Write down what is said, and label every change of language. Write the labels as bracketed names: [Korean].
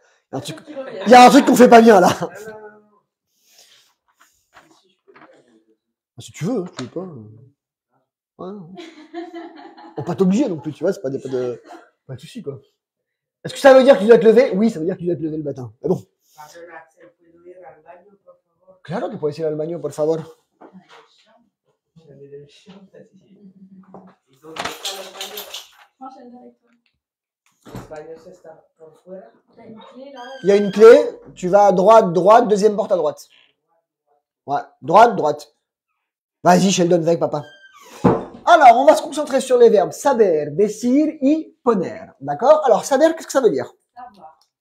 [French] Il y a un truc qu'on fait pas bien là. Non. Si, je peux le faire. Si tu veux, tu veux pas. Ouais. On pas t'obliger non plus, tu vois, c'est pas de soucis quoi. Est-ce que ça veut dire que tu dois te lever? Oui, ça veut dire que tu dois te lever le matin. Mais bon. [Spanish] Pardon, Axel, ¿puedo ir al baño, por favor? Claro que puedes ir al baño, por favor. [French] J'avais le chien, t'as dit. [Spanish] ¿Y dónde está el baño? [French] Enchaîne avec toi. [Spanish] ¿El baño se está por fuera? [French] T'as une clé là? Il y a une clé, tu vas à droite, deuxième porte à droite. Ouais, droite. Vas-y, Sheldon, va avec papa. Alors, on va se concentrer sur les verbes saber, decir y poner. D'accord? Alors, saber, qu'est-ce que ça veut dire? Savoir.